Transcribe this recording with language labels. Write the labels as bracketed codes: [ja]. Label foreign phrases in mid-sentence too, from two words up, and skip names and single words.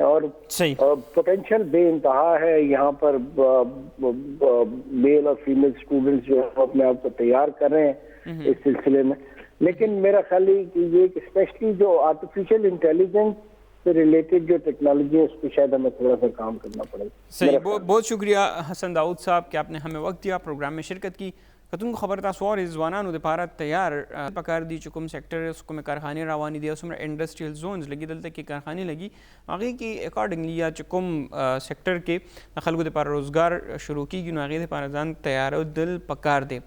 [ur] اور پوٹینشیل بے انتہا ہے یہاں پر، میل اور [en] female students [ur] جو ہے اپنے آپ کو تیار کر رہے ہیں اس سلسلے میں. لیکن میرا خیال ہے کہ یہ اسپیشلی جو [en] artificial intelligence [ur] سے ریلیٹڈ جو ٹیکنالوجی ہے اس پہ شاید ہمیں تھوڑا سا کام کرنا پڑے گا. صحیح، بہت شکریہ حسن داؤد صاحب کہ آپ نے ہمیں وقت دیا، پروگرام میں شرکت کی. [ps] کتون کو خبر تاسو اور ځوانانو دپاره تیار پکار دي چې کوم سیکټر کومې کارخانې روانې دي او څومره [en] industrial zones [ps] لګي دلته کې کارخانې لګي هغې کې اکارډنګلی یا چې کوم سیکټر کې د خلکو دپاره روزګار شروع کیږي نو هغې دپاره ځان تیارېدل پکار دی.